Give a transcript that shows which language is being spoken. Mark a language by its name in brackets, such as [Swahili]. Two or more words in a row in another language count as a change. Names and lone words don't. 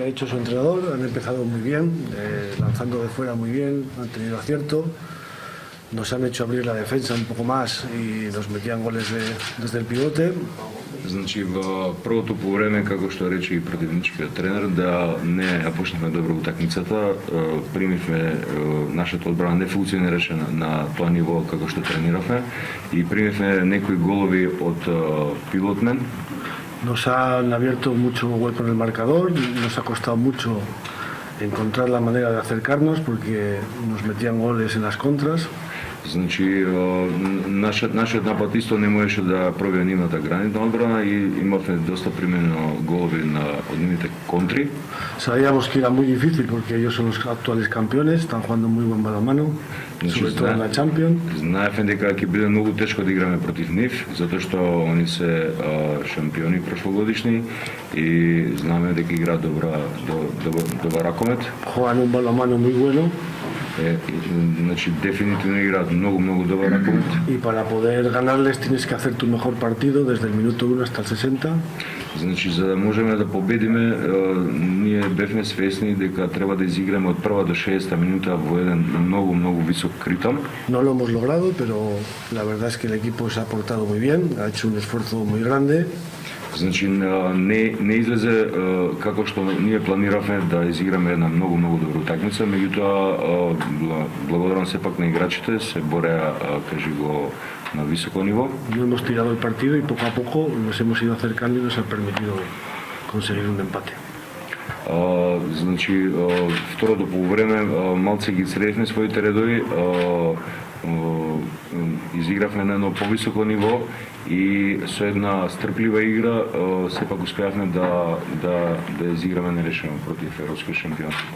[Spanish] ha dicho su entrenador, han empezado muy bien, lanzando de fuera muy bien, han tenido acierto, nos han hecho abrir la defensa un poco más y nos metían goles desde el pivote. [Macedonian] Значи во првото полувреме, како што рече и противничкиот тренер, да не ја почнавме добро утакмицата, примивме нашата одбрана не функционираше на тоа ниво како што трениравме и примивме некои голови од пилотмен. [Spanish] Nos han abierto mucho hueco en el marcador, nos ha costado mucho encontrar la manera de acercarnos porque nos metían goles en las contras. [Macedonian] Значи, нашиот напад исто не можеше да пробие нивната гранитна одбрана и имавме доста примено голови од нивните контри. [Spanish] Sabíamos que era muy difícil porque ellos son los actuales campeones, están jugando muy buen balonmano, sobre todo en la Champions. [Macedonian] Знаевме дека ќе биде многу тешко да играме против нив, затоа што они се шампиони прошлогодишни и знаеме дека играат добар ракомет. [Spanish] Juegan un balonmano muy bueno. [Macedonian] Значи дефинитивно играат многу добар ракомет. [Spanish] Y para poder ganarles tienes que hacer tu mejor partido desde el minuto 1 hasta el 60. [Macedonian] Значи за да можеме да победиме, ние бевме свесни дека треба да изиграме од прва до 60-та минута во еден многу висок ритам. [Spanish] No lo hemos logrado, pero la verdad es que el equipo se ha portado muy bien, ha hecho un esfuerzo muy grande. [Macedonian] Значи не излезе како што ние планиравме да изиграме една многу добра утакмица, меѓутоа благодарам сепак на играчите, се бореа, кажи го, на високо ниво. [Spanish] No hemos tirado el partido y poco a poco nos hemos ido acercando y nos ha permitido conseguir un empate. [Macedonian] Значи второто полувреме малце ги средивме своите редови, изигравме на едно повисоко ниво и со една стрплива игра сепак успеавме да изиграме нерешено против европскиот шампион.